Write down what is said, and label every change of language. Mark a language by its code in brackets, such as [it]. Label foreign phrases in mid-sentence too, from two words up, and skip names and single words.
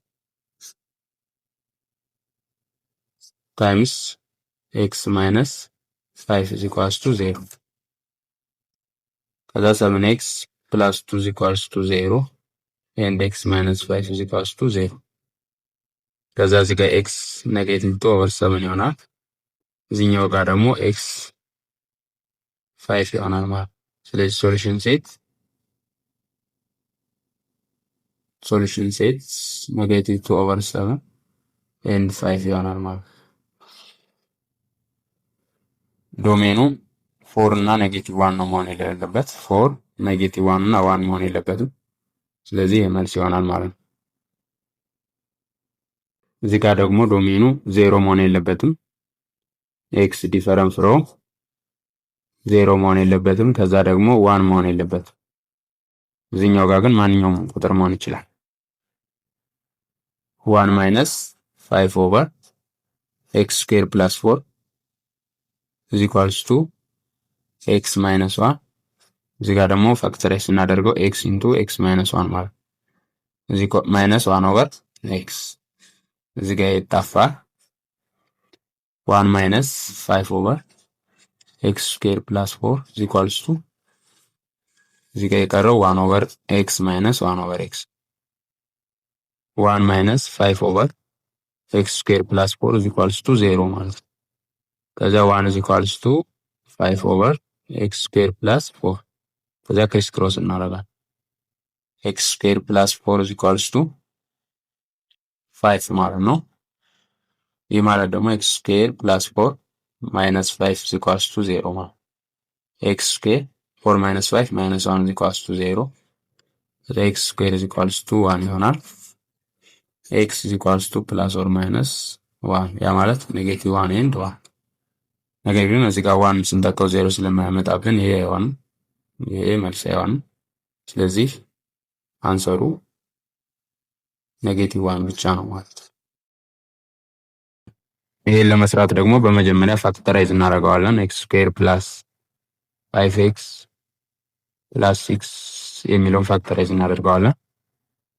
[en] times x minus 5 is equals to 0 ከዛ 7x plus 2 is equals to 0 and x minus 5 is equals to 0 [am] ከዛ እዚህ ጋር [en] x negative 2 over 7 [am] ይሆናል እዚህኛው ጋር ደግሞ [en] x [am] 5 ይሆናል ማለት ስለዚህ [en] solution set negative 2 over 7 and 5 [am] ይሆናል ማለት ዶሜኑ 4 እና ኔጌቲቭ 1 ነው መሆን የሌለበት 4 ኔጌቲቭ 1 እና 1 መሆን የሌለበትም ስለዚህ የመልስ ይሆናል ማለት ነው እዚህ ጋር ደግሞ ዶሜኑ 0 መሆን የሌለበትም [en] x different from 0 [am] መሆን የሌለበትም ከዛ ደግሞ 1 መሆን የሌለበትም እዚህኛው ጋር ግን ማንኛውም ቁጥር መሆን ይችላል [en] 1 minus 5 over x square plus 4 is equals to x minus 1 [am] እዚህ ጋር ደግሞ ፋክተራይዝ እናደርገው [en] x into x minus 1 [am] ማለት እዚህ [en] minus 1 over x [am] እዚህ ጋር ይጣፋል [en] 1 minus 5 over x square plus 4 is equals to [am] እዚህ ጋር የቀረው [en] 1 over x minus 1 over x 1 minus 5 over x square plus 4 is equals to 0 [am] ማለት ከዛ [en] 1 is equals to 5 over x square plus 4 [am] ከዛ ክሪስ ክሮስ እናደርጋለን [en] x square plus 4 is equals to 5 [am] ማለት ነው ይህ ማለት ደግሞ [en] x square plus 4 minus 5 is equals to 0 ማለት x square 4 minus 5 minus 1 is equals to 0 x square is equals to 1 ይሆናል x is equals to plus or minus 1 [am] ያ ማለት [en] negative 1 and 1 [am] ነገር ግን እዚህ ጋር 1 ስንተካው 0 ስለማያመጣብን ይሄ አይሆንም ይሄ መልስ አይሆንም ስለዚህ አንሰሩ negative 1 ብቻ ነው ማለት ይሄን ለመስራት ደግሞ በመጀመሪያ ፋክተራይዝ እናደርገዋለን [en] x square plus 5x plus 6 [am] የሚለውን ፋክተራይዝ እናደርገዋለን